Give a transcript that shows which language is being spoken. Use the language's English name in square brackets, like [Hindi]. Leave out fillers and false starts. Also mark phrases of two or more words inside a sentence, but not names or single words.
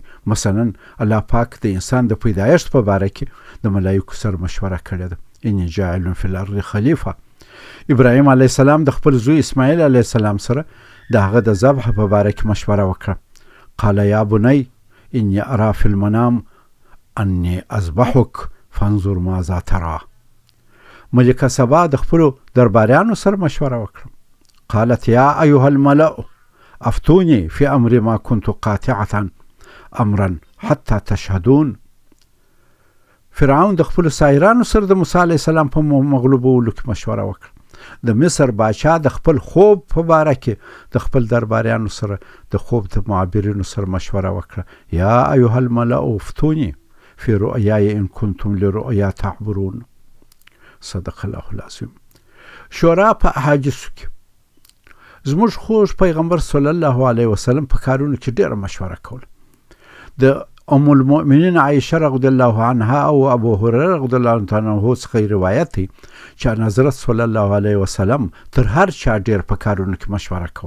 [Pashto] مثلا الله پاک د انسان د پیدایښت په باره کې د ملایکو سره مشوره کړې ده، [Arabic] انی جاعل فی الارض خلیفه. [Pashto] ابراهیم [Arabic] علیه السلام [Pashto] د خپل زوی اسماعیل [Arabic] علیه السلام [Pashto] سره د هغه د ذبح په باره کې مشوره وکړه. [Arabic] قال یا بنی انی ارا فی المنام انی اذبحک فانظر ماذا ترى. [Pashto] ملکه سبا د خپلو درباریانو سره مشوره وکړه. [Arabic] قالت یا ایها الملأ افتوني في امر ما كنت قاطعه امرا حتى تشهدون. [Pashto] فرعون د خپلو سایرانو سره د موسی [Arabic] علیه السلام [Pashto] په مغلوبولو کې مشوره وکړه. د مصر باچا د خپل خوب په باره کې د خپل درباریانو سره د خوب د معبرینو سره مشوره وکړه. [Arabic] یا ایها الملأ افتوني في رؤیای ان کنتم لرؤیا تعبرون. صدق الله العظیم. [Pashto] شورا په احادیثو کې زموږ خوږ پیغمبر [Arabic] صلی الله علیه وسلم [Pashto] په کارونو کې ډېره مشوره کوله. د ام المؤمنین عایشه [Arabic] رضی الله عنها [Pashto] او ابو هریره [Arabic] رضی الله عنه [Pashto] څخه روایت دی چې حضرت [Arabic] صلی الله علیه وسلم [Pashto] تر هر چا ډېر په کارونو کې مشوره کوله.